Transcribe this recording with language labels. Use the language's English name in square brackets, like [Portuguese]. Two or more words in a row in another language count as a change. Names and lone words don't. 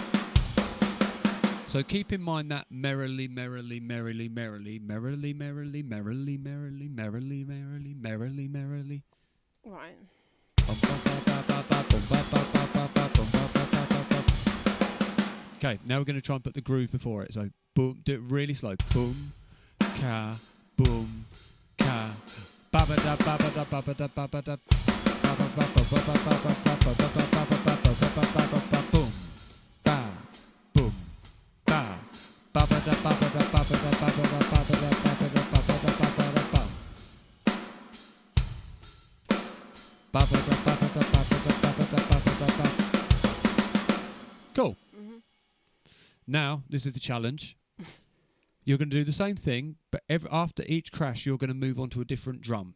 [English] So keep in mind that merrily, merrily, merrily, merrily, merrily, merrily, merrily, merrily, merrily, merrily, merrily, merrily. Right. Okay, now we're going to try and put the groove before it. So boom, do it really slow. Boom, ka, boom, ka, ba ba da ba ba da ba ba da ba ba da ba ba ba ba ba ba ba ba ba ba ba ba boom, ba, boom, ba, ba ba da ba ba da ba ba da ba ba da ba ba da ba ba da ba ba da ba ba da ba. Cool. Mm-hmm. Now, this is the challenge. You're going to do the same thing, but after each crash, you're going to move on to a different drum.